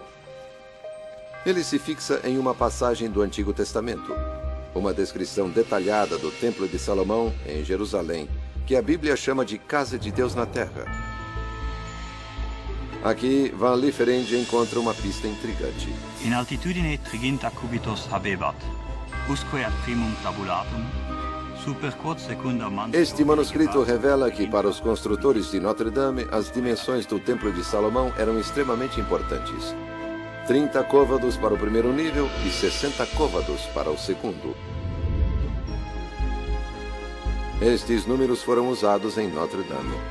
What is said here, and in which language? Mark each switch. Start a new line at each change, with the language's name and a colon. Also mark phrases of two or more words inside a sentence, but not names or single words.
Portuguese: Ele se fixa em uma passagem do Antigo Testamento, uma descrição detalhada do Templo de Salomão, em Jerusalém, que a Bíblia chama de Casa de Deus na Terra. Aqui, Van Lieferinck encontra uma pista intrigante.
Latin: In altitudine triginta cubitos habebat, usque ad primum tabulatum, super quod secunda mantua.
Portuguese: Este manuscrito revela que, para os construtores de Notre-Dame, as dimensões do Templo de Salomão eram extremamente importantes. 30 côvados para o primeiro nível e 60 côvados para o segundo. Estes números foram usados em Notre-Dame.